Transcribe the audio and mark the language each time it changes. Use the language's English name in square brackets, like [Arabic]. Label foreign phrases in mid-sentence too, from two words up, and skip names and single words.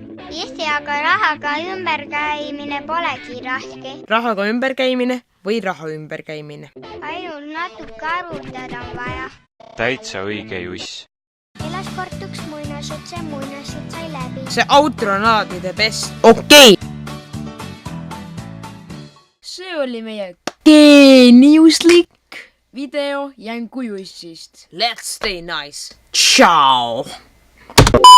[Estonian] Issi, aga rahaga ümberkäimine polegi raske. rahaga ümberkäimine või raha ümberkäimine? Ainult natuke arutada on vaja. Täitsa õige, Juss. Elas kord üks muinasjutt, see muinasjutt sai läbi. see outro on alati [English] the best. [Estonian] okei. See oli meie geeniuslik video Jänku Jussist. [English] Let's stay nice. Ciao.